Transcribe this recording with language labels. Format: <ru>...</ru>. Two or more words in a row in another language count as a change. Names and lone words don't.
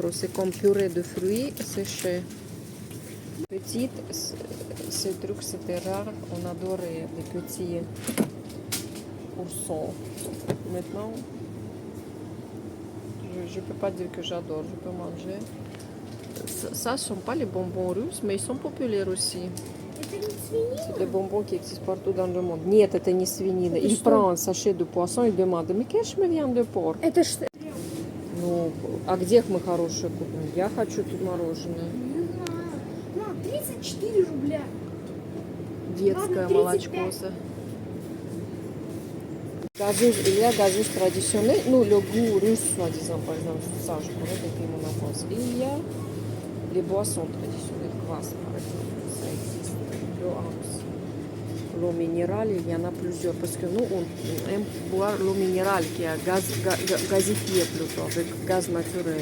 <fr>C'est comme purée de fruits séchés. Petite, ces trucs, c'était rare. On adorait les petits oursons. Maintenant, je ne peux pas dire que j'adore. Je peux manger. Ça, ce ne sont pas les bonbons russes, mais ils sont populaires aussi.</fr> <ru>Это не свинина?</ru> <fr>C'est des bonbons qui existent partout dans le monde.</fr> <ru>Нет, это не свинина.</ru> <fr>Il prend un sachet de poisson et demande, mais qu'est-ce que me vient de porc?</fr> <ru>Это что? Ну, а где мы хорошее купим? Я хочу тут мороженое. Не знаю. На, 34 рубля. Детское Ладно, 35. молочко.</ru> <fr>Gazeuse, il y a gazeuse traditionnelle, nous le goût russe, soi-disant, par exemple, ça je connais depuis mon enfance. Il y a les boissons traditionnelles, kvass par exemple, ça existe. L'eau minérale, il y en a plusieurs, parce que nous, on aime boire l'eau minérale qui est gazifiée plutôt, avec gaz naturel.</fr>